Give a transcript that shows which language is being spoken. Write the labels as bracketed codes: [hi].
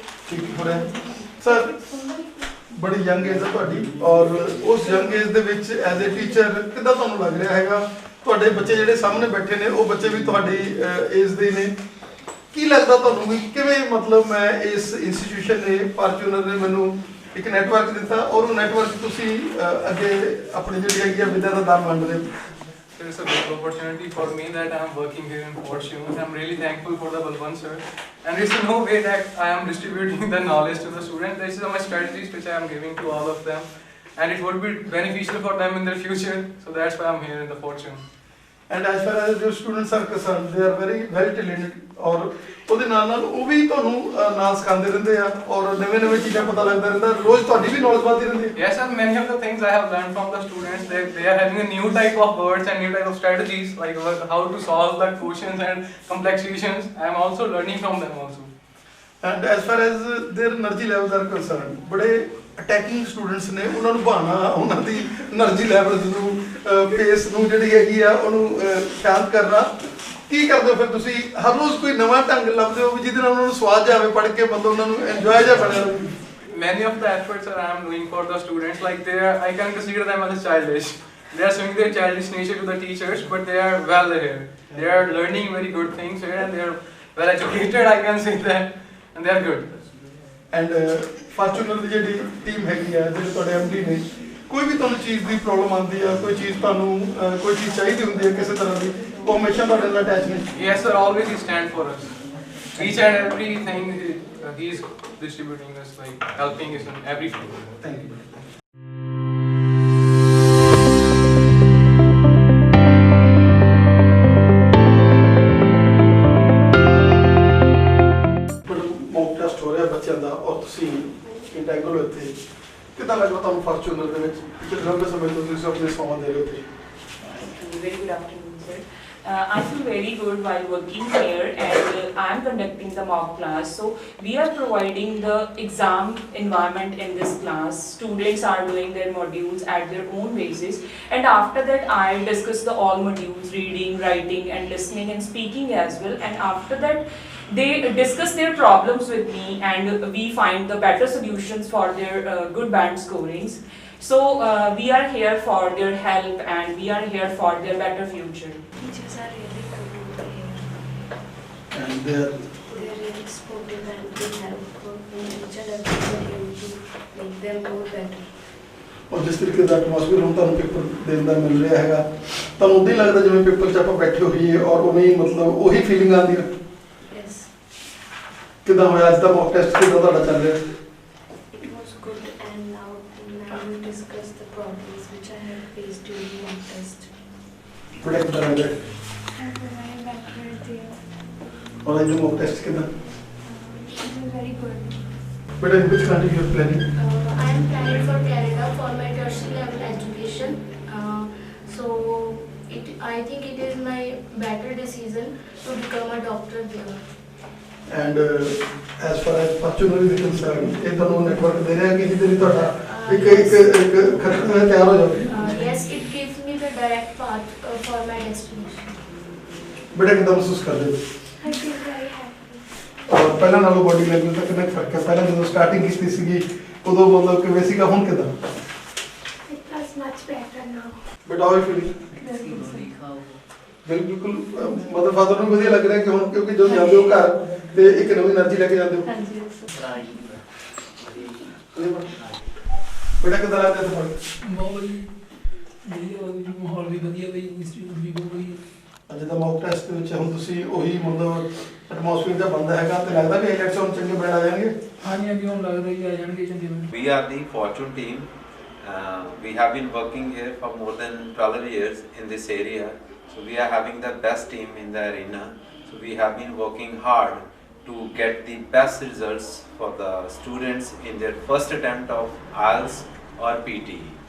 [pa] ਠੀਕ ਹੋ ਰਿਹਾ ਸਰ? ਬੜੀ ਯੰਗ ਏਜ ਹੈ ਤੁਹਾਡੀ ਔਰ ਉਸ ਯੰਗ ਏਜ ਦੇ ਵਿੱਚ [en] as a teacher [pa] ਕਿੱਦਾਂ ਤੁਹਾਨੂੰ ਲੱਗ ਰਿਹਾ ਹੈਗਾ? ਤੁਹਾਡੇ ਬੱਚੇ ਜਿਹੜੇ ਸਾਹਮਣੇ ਬੈਠੇ ਨੇ ਉਹ ਬੱਚੇ ਵੀ ਤੁਹਾਡੀ ਏਜ ਦੇ ਨੇ, ਕੀ ਲੱਗਦਾ ਤੁਹਾਨੂੰ ਵੀ ਕਿਵੇਂ ਮਤਲਬ ਮੈਂ ਇਸ ਇੰਸਟੀਟਿਊਸ਼ਨ ਨੇ ਫਾਰਚੂਨਰ ਨੇ ਮੈਨੂੰ ਇੱਕ ਨੈਟਵਰਕ ਦਿੱਤਾ ਔਰ ਉਹ ਨੈਟਵਰਕ ਤੁਸੀਂ ਅੱਗੇ ਆਪਣੀ ਜਿਹੜੀ ਹੈਗੀ ਆ ਵਿਦਿਆ ਦਾ ਦਾਨ ਵੰਡ ਰਹੇ ਹੋ? [en] It's a big opportunity for me that I am working here in Fortune. I'm really thankful for the Balwant sir. And there's no way that I am distributing the knowledge to the students. These are my strategies which I am giving to all of them. And it would be beneficial for them in their future. So that's why I'm here in the Fortune. And as far as your students are concerned, they are very well talented. [pa] ਔਰ ਉਹਦੇ ਨਾਲ ਉਹ ਵੀ ਤੁਹਾਨੂੰ ਨਾਲ ਸਿਖਾਉਂਦੇ ਰਹਿੰਦੇ ਆ ਔਰ ਨਵੇਂ ਚੀਜ਼ਾਂ ਪਤਾ ਲੱਗਦਾ ਰਹਿੰਦਾ, ਰੋਜ਼ ਤੁਹਾਡੀ ਵੀ ਨੌਲੇਜ ਵਧਦੀ ਰਹਿੰਦੀ ਹੈ। [en] Yes sir, many of the things I have learned from the students, they are having a new type of words and new type of strategies, like how to solve the quotients and complex equations. I am also learning from them also. And as far as their energy levels are concerned, [pa] ਬੜੇ attacking students ਨੇ, ਉਹਨਾਂ ਨੂੰ ਬਹਾਨਾ ਉਹਨਾਂ ਦੀ energy levels ਨੂੰ ਪੇਸ ਨੂੰ ਜਿਹੜੀ ਹੈਗੀ ਆ ਉਹਨੂੰ ਸ਼ਾਂਤ ਕਰਨਾ, ਕੀ ਕਰਦੇ ਹੋ ਫਿਰ ਤੁਸੀਂ? ਹਰ ਰੋਜ਼ ਕੋਈ ਨਵਾਂ ਢੰਗ ਲੱਭਦੇ ਹੋ ਵੀ ਜਿਹਦੇ ਨਾਲ ਉਹਨਾਂ ਨੂੰ ਸਵਾਦ ਜਾਵੇ ਪੜ੍ਹ ਕੇ, ਮਤਲਬ ਉਹਨਾਂ ਨੂੰ ਇੰਜੋਏ ਜਿਹਾ ਬਣਿਆ ਰਹੇ? [en] Many of the efforts that I am doing for the students, like I can consider them as childish. They are showing their childish nature to the teachers, but they are well here. They are learning very good things here, and they are well educated, I can say that, and they are good. [pa] And Fortuner ਦੀ ਜਿਹੜੀ team ਹੈਗੀ ਆ, ਜਿਹੜੇ ਤੁਹਾਡੇ MD ਨੇ, ਕੋਈ ਵੀ ਤੁਹਾਨੂੰ ਚੀਜ਼ ਦੀ problem ਆਉਂਦੀ ਆ, ਕੋਈ ਚੀਜ਼ ਤੁਹਾਨੂੰ ਕੋਈ ਚੀਜ਼ ਚਾਹੀਦੀ ਹੁੰਦੀ ਹੈ ਕਿਸੇ ਤਰ੍ਹਾਂ ਦੀ, ਉਹ ਹਮੇਸ਼ਾ ਤੁਹਾਡੇ ਨਾਲ ਅਟੈਚ ਨੇ? [en] Yes sir, always he stand for us. Each and everything he is distributing us, like helping us in every field. Thank you. [pa] Mock test ਹੋ ਰਿਹਾ ਬੱਚਿਆਂ ਦਾ ਔਰ ਤੁਸੀਂ ਇੰਟੈਗਰਲ ਹੋ ਇੱਥੇ, ਕਿੱਦਾਂ ਲੱਗਦਾ ਤੁਹਾਨੂੰ ਫਾਰਚੂਨਰ ਦੇ ਵਿੱਚ? ਪਿਛਲੇ ਲੰਬੇ ਸਮੇਂ ਤੋਂ ਤੁਸੀਂ ਆਪਣੇ ਸਮਾਂ ਦੇ ਰਹੇ ਹੋ ਇੱਥੇ? [en] Very good afternoon, sir. I feel very good while working here, and I am conducting the mock class. So we are providing the exam environment in this class. Students are doing their modules at their own basis, and after that I discuss the all modules, reading, writing and listening and speaking as well. And after that they discuss their problems with me, and we find the better solutions for their good band scorings. So we are here for their help, and we are here for their better future. Teachers are really good over here. And they're They're really supportive and they help in each and every way to make them more better. [pa] ਔਰ ਜਿਸ ਤਰੀਕੇ ਦਾ atmosphere ਹੁਣ ਤੁਹਾਨੂੰ paper ਦੇਣ ਦਾ ਮਿਲ ਰਿਹਾ ਹੈਗਾ, ਤੁਹਾਨੂੰ ਉਦਾਂ ਹੀ ਲੱਗਦਾ ਜਿਵੇਂ ਪੇਪਰ 'ਚ ਆਪਾਂ ਬੈਠੇ ਹੋਈਏ ਔਰ ਉਵੇਂ ਹੀ ਮਤਲਬ ਉਹੀ ਫੀਲਿੰਗ ਆਉਂਦੀ ਹੈ। [en] Yes, [pa] ਕਿੱਦਾਂ ਹੋਇਆ ਅੱਜ ਦਾ ਮੌਕ ਟੈਸਟ, ਕਿੱਦਾਂ ਤੁਹਾਡਾ ਚੱਲ ਰਿਹਾ? [en] it was good, and now we discuss the problems which I have faced during mock test. [pa] ਥੋੜਾ ਕਿੱਦਾਂ ਲੱਗ ਰਿਹਾ? [en] I feel very better there. [pa] ਔਰ ਅੱਜ ਦਾ ਮੌਕ ਟੈਸਟ ਕਿੱਦਾਂ? [en] It was very good. But in which country you are planning? I am planning for Canada for my tertiary level education. So I think it is my better decision to become a doctor there. And as far as fortunately is concern, [pa] ਇਹ ਤੁਹਾਨੂੰ network ਦੇ ਰਿਹਾ ਕਿ ਜਿਹਦੇ ਲਈ ਤੁਹਾਡਾ ਇੱਕ ਖਰਚਾ ਤਿਆਰ ਹੋ ਜਾਵੇ। [en] Yes, it gives me the direct path for my destination. [pa] ਬੇਟਾ ਕਿੱਦਾਂ ਮਹਿਸੂਸ ਕਰਦੇ ਹੋ? [en] I feel very happy. [pa] ਔਰ ਪਹਿਲਾਂ ਨਾਲੋਂ ਬੋਡੀ ਲੈਂਗੁਏਜ ਦਾ ਕਿੰਨਾ ਕੁ ਫਰਕ ਹੈ? ਪਹਿਲਾਂ ਜਦੋਂ ਸਟਾਰਟਿੰਗ ਕੀਤੀ ਸੀਗੀ ਉਦੋਂ ਮਤਲਬ ਕਿਵੇਂ ਸੀਗਾ, ਹੁਣ ਕਿੱਦਾਂ? [en] It was much better now. But how are feeling? [pa] ਬਿਲਕੁਲ ਮਦਰ ਫਾਦਰ ਨੂੰ ਵਧੀਆ ਲੱਗ ਰਿਹਾ ਕਿ ਹੁਣ ਕਿਉਂਕਿ ਜਦੋਂ ਜਾਂਦੇ ਹੋ ਘਰ ਤੇ ਇੱਕ ਨਵੀਂ એનર્ਜੀ ਲੈ ਕੇ ਜਾਂਦੇ ਹੋ। ਬੇਟਾ ਕਿੱਦਾਂ ਲੱਗਦਾ ਤੁਹਾਨੂੰ? ਬਹੁਤ ਵਧੀਆ ਮਾਹੌਲ ਵੀ ਵਧੀਆ ਬਈ, ਇੰਸਟੀਟਿਊਟ ਵੀ ਬਹੁਤ ਵਧੀਆ। ਅੱਜ ਦਾ ਮੌਕ ਟੈਸਟ ਦੇ ਵਿੱਚ ਹੁਣ ਤੁਸੀਂ ਉਹੀ ਮਤਲਬ ਐਟਮੋਸਫੀਅਰ ਦਾ ਬੰਦਾ ਹੈਗਾ ਤੇ ਲੱਗਦਾ ਵੀ ਹਾਈਲਾਈਟਸ ਹੁਣ ਚੰਗੇ ਬਣ ਆ ਜਾਣਗੇ। ਹਾਂਜੀ ਹਾਂਜੀ, ਹੁਣ ਲੱਗਦਾ ਹੀ ਆ ਜਾਣਗੇ ਚੰਗੇ ਬਣ। [en] We are the Fortune team. We have been working here for more than 12 years in this area. So we are having the best team in the arena. So we have been working hard to get the best results for the students in their first attempt of IELTS or PT.